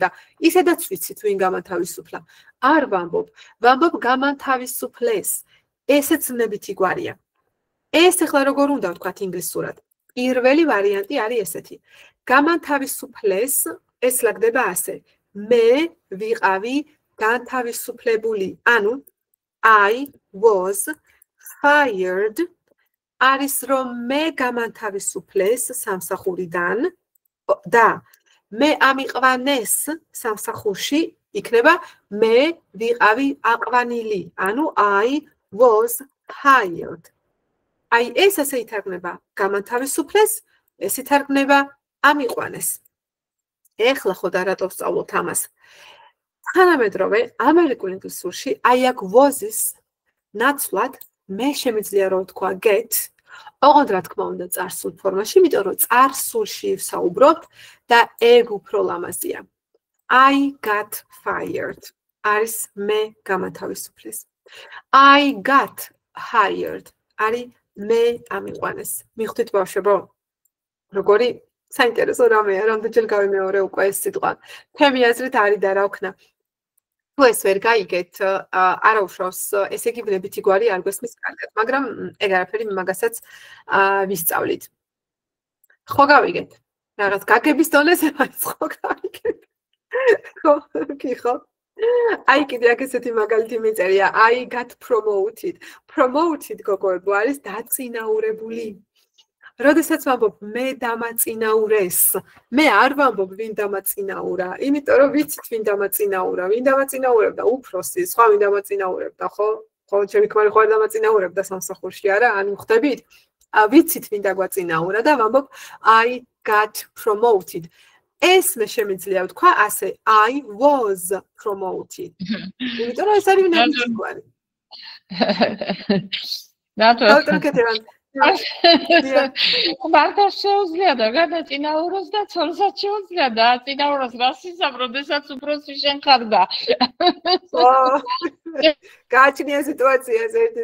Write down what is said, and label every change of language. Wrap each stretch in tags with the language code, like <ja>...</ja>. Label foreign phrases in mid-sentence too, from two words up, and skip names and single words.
<ka>ისედაც ვიცით ვინ გამანთავისუფლა. არ ვამბობ, ვამბობ გამანთავისუფლეს. ესეც ვნებითი გვარია. ეს ახლა როგორ უნდა ვთქვათ ინგლისურად? პირველი ვარიანტი არის ესეთი. გამანთავისუფლეს, ეს ლაგდება ასე. მე ვიყავი განთავისუფლებული.</ka> <en>ანუ I was fired.</en> <ka>არის რომ მე გამანთავისუფლეს სამსახურიდან და მე ამიყვანეს სამსახურში იქნება მე ვიყავი აყვანილი.</ka> <en>ანუ I was hired.</en> <ka>აი ეს ასე ითარგმნება გამანთავისუფლეს, ეს ითარგმნება ამიყვანეს. ეხლა ხო და რატო ვსწავლობთ ამას? თანამედროვე ამერიკულ ინგლისურში აი აქ was-ის ნაცვლად მე შემიძლია რომ ვთქვა get, ოღონდ რა თქმა უნდა წარსულ ფორმაში, იმიტომ რომ წარსულში ვსაუბრობთ და ეგ უფრო ლამაზია.</ka> <en>I got fired.</en> <ka>არის მე გამანთავისუფლეს.</ka> <en>I got hired.</en> <ka>არის მე ამიყვანეს. მიხვდით ბავშვებო? როგორი საინტერესო რამეა, რამდენჯერ გავიმეორე უკვე ეს სიტყვა. ჩემი აზრით არის და რა ვქნა. თუ ეს ვერ გაიგეთ, არა უშავს, ესე იგი ვნებითი გვარი არ გვესმის კარგად, მაგრამ ეგ არაფერი მაგასაც ვისწავლით. ხო გავიგეთ? რაღაც გაგების დონეზე არის ხო გავიგეთ? ხო, კი ხო? აი კიდე აქ ესეთი მაგალითი მიწერია,</ka> <en>I got promoted.</en> <ka>Promoted გოგოებო არის დაწინაურებული. როდესაც ვამბობ მე დამაწინაურეს, მე არ ვამბობ ვინ დამაწინაურა, იმიტომ რომ ვიცით ვინ დამაწინაურა, ვინ დამაწინაურებდა უფროსი, სხვა ვინ დამაწინაურებდა, ხო? ხო, ჩემი ქმარი ხო არ დამაწინაურებდა სამსახურში, არა? ანუ ხვდებით? ვიცით ვინ დაგვაწინაურა და ვამბობ</ka> <en>I got promoted.</en> <ka>ეს მე შემიძლია ვთქვა ასე,</ka> <en>I was promoted.</en> <ka>იმიტომ რომ ეს არის ვნებითი გვარი. რატო? მარტო შეუძლია და გადაწინაუროს და ცოლსაც შეუძლია და აწინაუროს რასიზამ, როდესაც უფროსი შენ ხარ და. გააჩნია სიტუაცია ერთი</ka>